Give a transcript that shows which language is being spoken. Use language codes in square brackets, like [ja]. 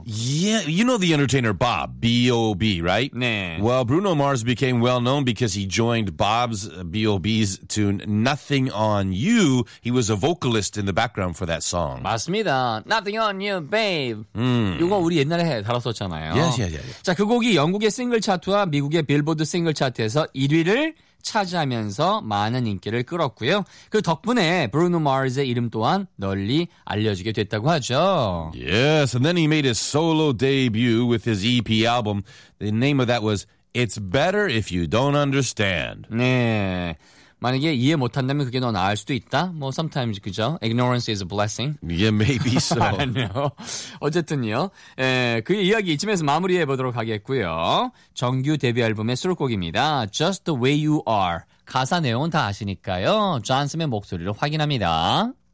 [en] Yeah, you know the entertainer Bob, B.O.B., right? [ko] 네. [en] Well, Bruno Mars became well-known because he joined Bob's, B.O.B.'s tune Nothing On You. He was a vocalist in the background for that song. [ko] 맞습니다. [en] Nothing On You, babe. [ko] 이거 우리 옛날에 다뤘었잖아요. [en] Yes, yes, yes. [ko] 자, 그 곡이 영국의 싱글 차트와 미국의 빌보드 싱글 차트에서 1위를 차지하면서 많은 인기를 끌었고요. 그 덕분에 브루노 마스의 이름 또한 널리 알려지게 됐다고 하죠. [en] Yes, and then he made his solo debut with his EP album. The name of that was It's Better If You Don't Understand. [ko] 네. 만약에 이해 못한다면 그게 더 나을 수도 있다. 뭐 [en] sometimes [ko] 그죠? [en] Ignorance is a blessing. Yeah, maybe so. [ko] 아니요. 어쨌든요. 에, 그 이야기 이쯤에서 마무리해 보도록 하겠고요. 정규 데뷔 앨범의 수록곡입니다. [en] Just the way you are. [ko] 가사 내용은 다 아시니까요. 존슨의 목소리를 확인합니다.